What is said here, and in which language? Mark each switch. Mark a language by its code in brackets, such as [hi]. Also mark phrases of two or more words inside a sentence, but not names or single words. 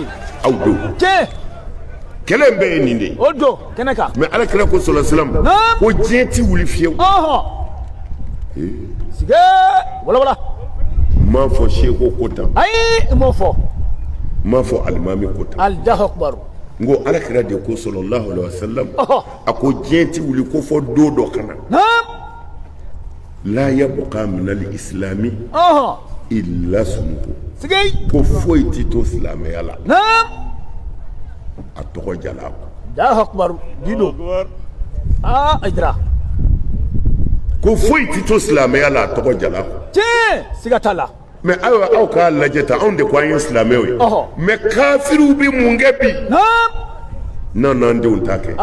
[bm] aw don kɛlɛ bɛɛ ye nin de ye o don kɛnɛ kan mais ala kira ko sɔlɔ silam ko diɲɛ ti wuli fiyewu sige wala m'a fɔ seko ko tan ayi i m'o fɔ m'a fɔ alimami ko tan [ar] Allahu akbar [bm] n ko ala kira de ko [ar] sallallahu alaihi wasallam [bm] a ko diɲɛ ti wuli ko fɔ don dɔ kana [ar] la yabqa min al-islami illa sumuhu [bm] ko foyi ti to silamɛya la a tɔgɔ jala [ar] Allahu akbar dido Aïdara [bm] ko foyi ti to silamɛya la a tɔgɔ jala siga t'a la mais ayiwa aw k'a lajɛ tan anw de ko an ye silamɛw ye mais kafiriw bɛ mun kɛ bi n'an denw t'a kɛ